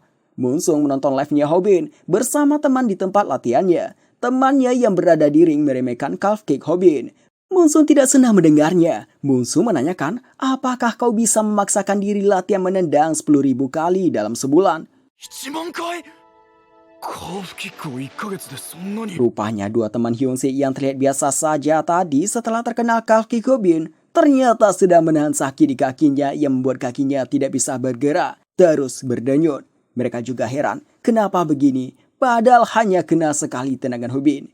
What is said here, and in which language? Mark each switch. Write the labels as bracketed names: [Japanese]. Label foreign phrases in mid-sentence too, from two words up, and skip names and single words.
[Indonesian] Monsung menonton live-nya Hobin bersama teman di tempat latihannya. Temannya yang berada di ring meremehkan [English] calf kick [Indonesian] Hobin. Monsung tidak senang mendengarnya. Monsung menanyakan, apakah kau bisa memaksakan diri latihan menendang 10.000 kali dalam sebulan? [Japanese] 1 万回カーフキックを1ヶ月でそんなに [Indonesian] Rupanya dua teman Hyunsik yang terlihat biasa saja tadi setelah terkena [English] calf kick [Indonesian] Hobin, ternyata sedang menahan sakit di kakinya yang membuat kakinya tidak bisa bergerak, terus berdenyut. Mereka juga heran, kenapa begini, padahal hanya kena sekali tendangan Hobin.